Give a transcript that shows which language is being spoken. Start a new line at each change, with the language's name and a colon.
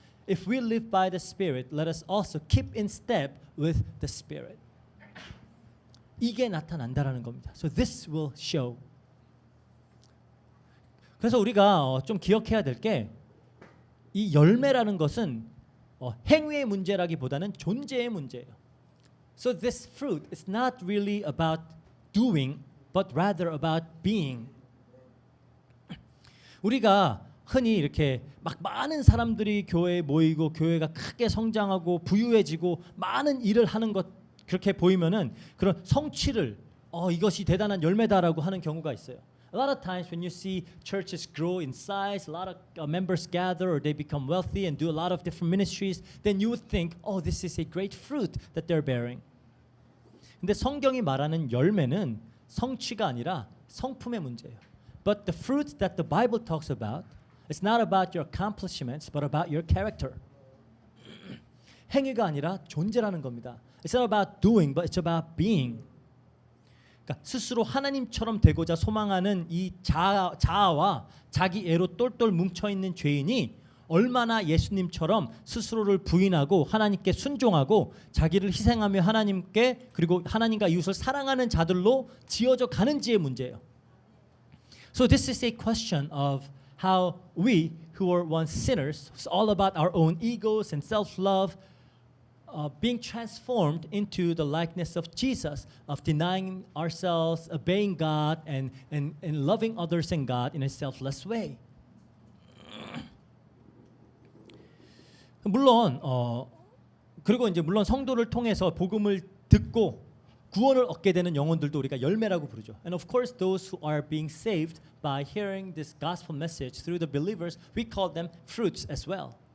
English: If we live by the Spirit, let us also keep in step with the Spirit.
Korean: 이게 나타난다라는 겁니다.
English: So this will show.
Korean: 그래서 우리가 좀 기억해야 될 게 이 열매라는 것은 행위의 문제라기보다는 존재의 문제예요.
English: So this fruit is not really about doing, but rather about being.
Korean: 우리가 흔히 이렇게 막 많은 사람들이 교회에 모이고 교회가 크게 성장하고 부유해지고 많은 일을 하는 것 그렇게 보이면은 그런 성취를 이것이 대단한 열매다라고 하는 경우가 있어요.
English: A lot of times when you see churches grow in size, a lot of members gather or they become wealthy and do a lot of different ministries, then you would think, oh, this is a great fruit that they're bearing.
Korean: 근데 성경이 말하는 열매는 성취가 아니라 성품의 문제예요.
English: But the fruit that the Bible talks about is not about your accomplishments, but about your character.
Korean: 행위가 아니라 존재라는 겁니다.
English: It's not about doing, but it's about being.
Korean: 그러니까 스스로 하나님처럼 되고자 소망하는 이 자아와 자기 애로 똘똘 뭉쳐 있는 죄인이 얼마나 예수님처럼 스스로를 부인하고 하나님께 순종하고 자기를 희생하며 하나님께 그리고 하나님과 이웃을 사랑하는 자들로 지어져 가는지의 문제예요.
English: So this is a question of how we who were once sinners, it's all about our own egos and self-love, being transformed into the likeness of Jesus, of denying ourselves, obeying God, and loving others and God in a selfless way.
Korean: 물론 그리고 이제 물론 성도를 통해서 복음을 듣고 구원을 얻게 되는 영혼들도 우리가 열매라고 부르죠.
English: And of course, those who are being saved by hearing this gospel message through the believers, we call them fruits as well.